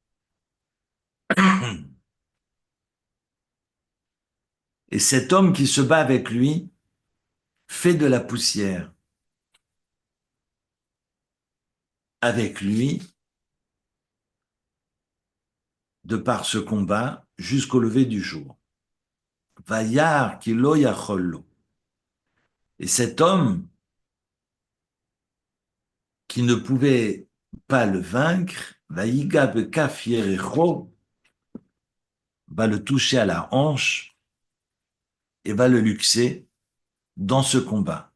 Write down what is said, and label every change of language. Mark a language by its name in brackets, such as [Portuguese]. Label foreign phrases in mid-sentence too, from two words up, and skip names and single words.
[French] Et cet homme qui se bat avec lui fait de la poussière avec lui de par ce combat jusqu'au lever du jour. [Hebrew] וירא כי לא יכול לו. [French] Et cet homme qui ne pouvait pas le vaincre, [Hebrew] ויגע בכף ירכו, [French] va le toucher à la hanche et va le luxer dans ce combat.